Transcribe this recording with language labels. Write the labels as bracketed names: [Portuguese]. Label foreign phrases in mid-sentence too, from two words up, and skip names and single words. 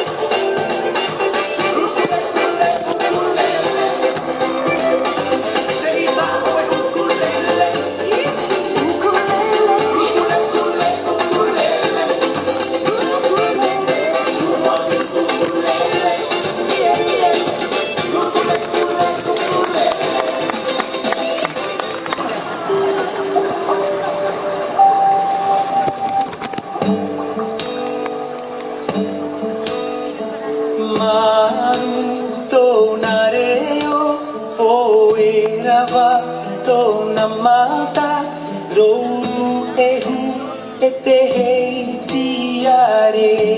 [English] Ukulele, ukulele, say that way ukulele. Ukulele, ukulele, [French] joue-moi mon ukulele. [English] Yeah, yeah. Ukulele, ukulele. [Tahitian] Maru na reo o e rawa tōna mata rouru e hu e te hei tiare.